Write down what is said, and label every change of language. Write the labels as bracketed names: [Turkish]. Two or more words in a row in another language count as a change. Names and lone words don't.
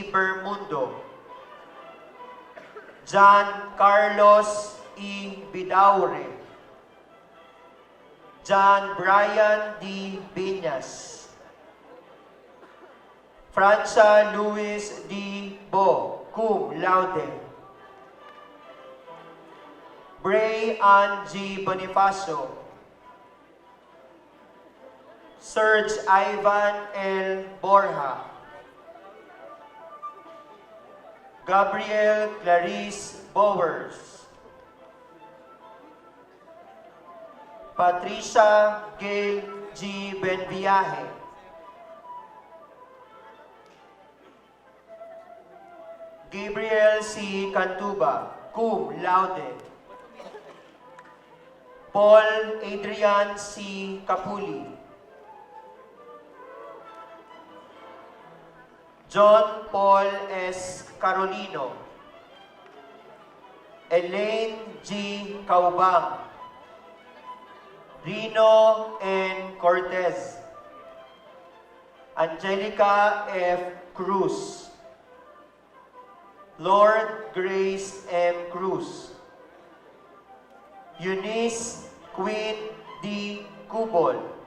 [English] Bermundo, John Carlos E. Bidaure, John Brian D. Biñas, Francia Luis D. Bo, [Latin] cum laude, [English] Bray Ann G. Bonifacio, Serge Ivan L. Borja, Gabriel Clarice Bowers, Patricia Gail G. Benviaje, Gabriel C. Cantuba, [Latin] cum laude, [English] Paul Adrian C. Capuli, John Paul S. Carolino, Elaine G. Caubang, Rino N. Cortez, Angelica F. Cruz. Lord Grace M. Cruz. Eunice Queen D. Cubol.